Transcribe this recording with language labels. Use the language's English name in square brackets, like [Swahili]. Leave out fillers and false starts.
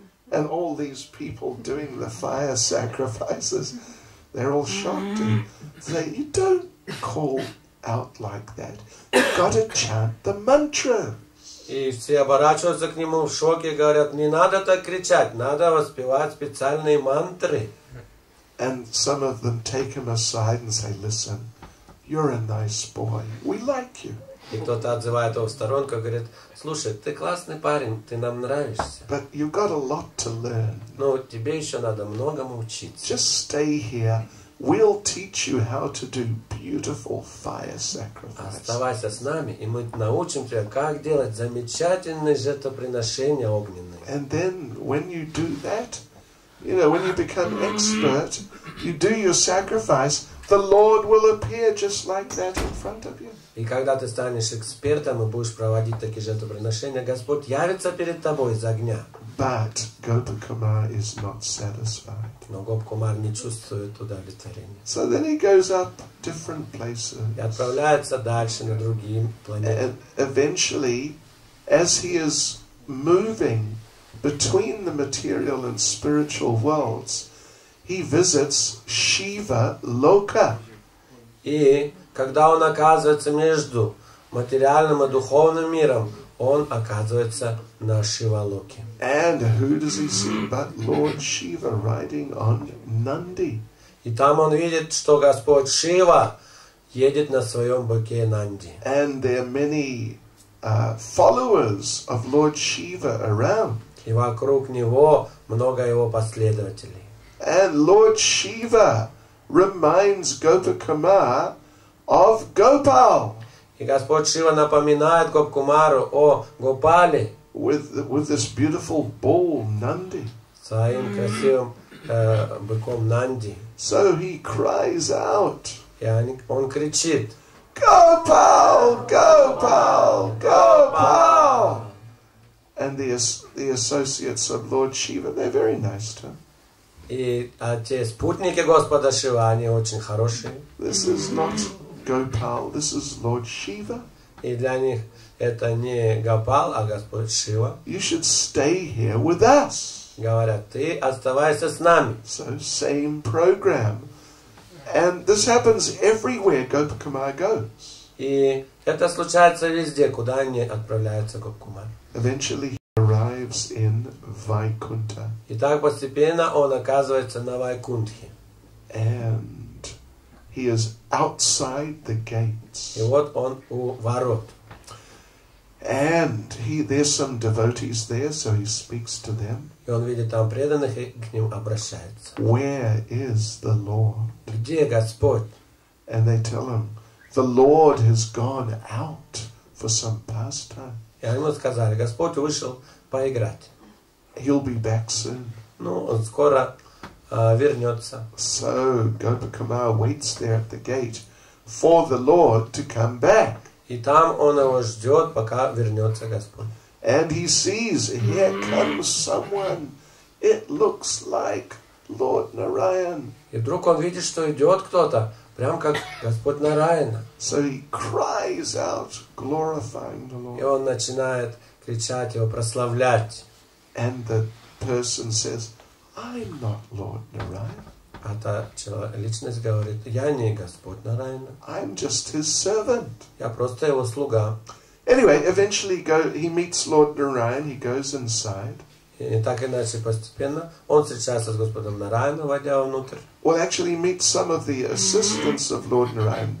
[English] And all these people doing the fire sacrifices, they're all shocked and say, you don't call out like that. You've got to chant the mantra. [Russian] И все оборачиваются к нему в шоке и говорят: не надо так кричать, надо воспевать специальные мантры. [English] And some of them take him aside and say, listen, you're a nice boy. We like you. [Russian] И кто-то отзывает его в сторонку и говорит: слушай, ты классный парень, ты нам нравишься. [English] But you've got a lot to learn. [Russian] Но тебе еще надо многому учиться. [English] Just stay here. We'll teach you how to do beautiful fire sacrifice. [Russian] Оставайся с нами, и мы научим тебя, как делать замечательные жертвоприношения огненные. [English] And then when you do that, when you become expert, you do your sacrifice, the Lord will appear just like that in front of you. [Russian] И когда ты станешь экспертом и будешь проводить такие жертвоприношения, Господь явится перед тобой из огня. [English] But Gopakumar is not satisfied. [Russian] Но Гопкумар не чувствует удовлетворения. [English] So then he goes up different places. [Russian] И отправляется дальше на другие планеты. [English] And eventually, as he is moving between the material and spiritual worlds, he visits Shiva Loka. [Russian] И когда он оказывается между материальным и духовным миром, он оказывается на Шивалоке. [English] And who does he see but Lord Shiva riding on Nandi? [Russian] И там он видит, что Господь Шива едет на своем быке Нанди. [English] And there are many followers of Lord Shiva around. [Russian] И вокруг него много его последователей. [English] And Lord Shiva reminds Gopakumar of Gopal. [Russian] И Господь Шива напоминает Гопкумару о Гопале [English] with this beautiful bull Nandi. [Russian] своим красивым быком Нанди. [English] So he cries out, [Russian] И он кричит: [English] Gopal, Gopal, Gopal. And the associates of Lord Shiva, they're very nice to him. [Russian] И те спутники Господа Шива, они очень хорошие. [English] This is not Gopal, this is Lord Shiva. [Russian] И для них это не Гопал, а Господь Шива. [English] You should stay here with us. [Russian] Говорят: ты оставайся с нами. [English] So same program. And this happens everywhere Gopakumar goes. [Russian] И это случается везде, куда они отправляются Гопкумар. [English] Eventually he arrives in Vaikuntha. [Russian] И так постепенно он оказывается на Вайкунтхе. [English] And he is outside the gates. [Russian] И вот он у ворот. [English] And there's some devotees there, so he speaks to them. [Russian] И он видит там преданных и к ним обращается. [English] Where is the Lord? [Russian] Где Господь? [English] And they tell him, the Lord has gone out for some pastime. [Russian] И они ему сказали: Господь вышел поиграть. [English] He'll be back soon. [Russian] Ну, он скоро вернется. [English] So Gopakumar waits there at the gate for the Lord to come back. [Russian] И там он его ждет, пока вернется Господь. [English] And he sees, here comes someone. It looks like Lord Narayan. [Russian] И вдруг он видит, что идет кто-то, прям как Господь Нараяна. [English] So he cries out, glorifying the [Russian] И [English] Lord. [Russian] он начинает кричать его, прославлять. [English] And the person says, I'm not Lord Narayan. [Russian] А та личность говорит: я не Господь Нараяна. [English] I'm just his servant. [Russian] Я просто его слуга. [English] Anyway, eventually he meets Lord Narayan, he goes inside. [Russian] И так иначе постепенно он встречается с Господом Нараяном, войдя внутрь. [English] Well, actually he meets some of the assistants of Lord Narayan.